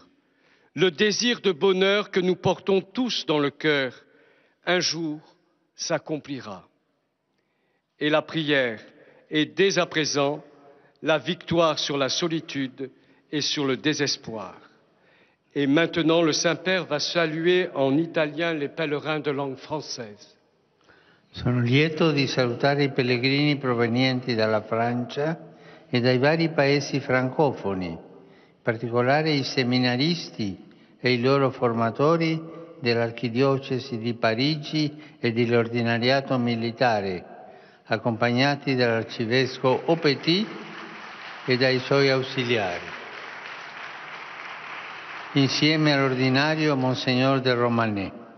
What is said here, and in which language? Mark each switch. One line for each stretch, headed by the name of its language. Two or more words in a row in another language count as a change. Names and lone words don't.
French: Le désir de bonheur que nous portons tous dans le cœur, un jour s'accomplira. Et la prière est dès à présent la victoire sur la solitude et sur le désespoir. Et maintenant, le Saint-Père va saluer en italien les pèlerins de langue française.
Italian: Sono lieto di salutare i pellegrini provenienti dalla Francia e dai vari paesi francofoni, in particolare i seminaristi e i loro formatori dell'Archidiocesi di Parigi e dell'Ordinariato Militare, accompagnati dall'Arcivescovo Aupetit e dai suoi ausiliari, insieme all'ordinario Monsignor de Romanet.